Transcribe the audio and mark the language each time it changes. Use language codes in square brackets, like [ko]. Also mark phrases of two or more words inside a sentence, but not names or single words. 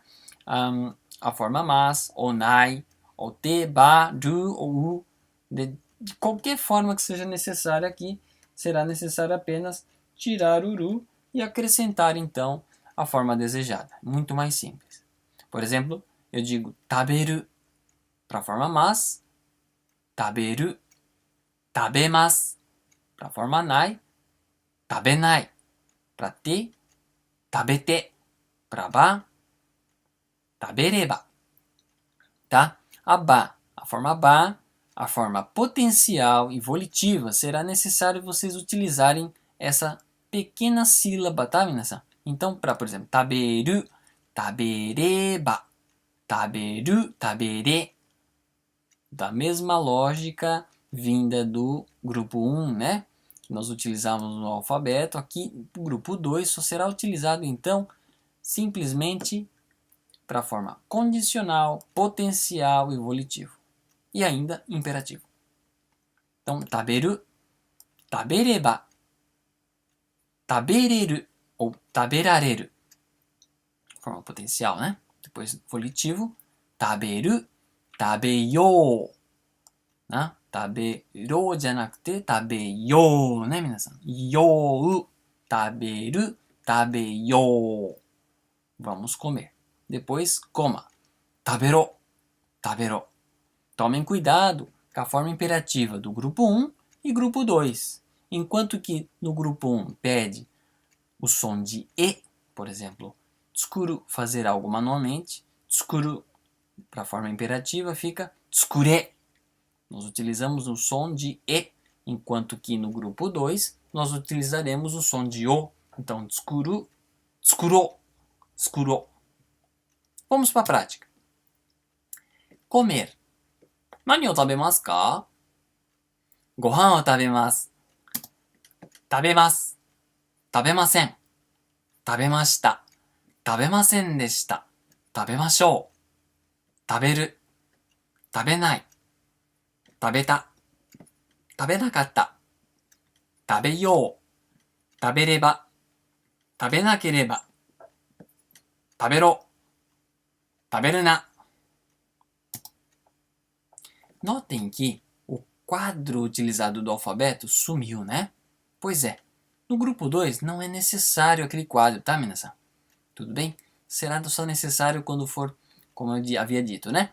[pt] A forma mas, ou nai, ou te, ba, ru ou u. De qualquer forma que seja necessária aqui, será necessário apenas tirar o ru e acrescentar então a forma desejada. Muito mais simples. Por exemplo, eu digo taberu para a forma mas, [ja] 食べる、食べます [pt] para a forma [ja] ない、食べない para て、食べて para ば、食べれば. [pt] Tá? A forma ba, a forma potencial e volitiva, será necessário vocês utilizarem essa pequena sílaba, tá, minasan? Então, por exemplo, [ja] 食べる、食べれば、食べる, tabere. [pt] Da mesma lógica vinda do grupo 1, né? Que nós utilizávamos no alfabeto. Aqui, o grupo 2 só será utilizado, então, simplesmente para a forma condicional, potencial e volitivo. E ainda imperativo. [ja] Então, 食べる、食べれば、食べれる ou taberareru. [pt] Forma potencial, né? Depois volitivo, [ja] 食べる、食べよう. な。食べろじゃなくて食べようね、皆さん。よう。食べる。食べよう。 [pt] Vamos comer. Depois, coma. [ja] 食べろ。食べろ. [pt] Tomem cuidado com a forma imperativa do grupo 1 e grupo 2. Enquanto que no grupo 1 pede o som de E, por exemplo, tsukuru, fazer algo manualmente. Tsukuru, para a forma imperativa, fica tsukure. Nós utilizamos o som de E, enquanto que no grupo 2 nós utilizaremos o som de O. [ja] Então, 作る、作ろ、作ろ. [pt] Vamos para a prática. Comer. [ja] 何を食べますか？ご飯を食べます。食べます。食べません。食べました。食べませんでした。食べましょう。食べる。食べない。食べた。食べなかった。食べよう。食べれば。食べなければ。食べろ。食べるな. [pt] Notem que o quadro utilizado do alfabeto sumiu, né? Pois é. No grupo 2 não é necessário aquele quadro, tá, minasan? Tudo bem? Será só necessário quando for, como eu havia dito, né?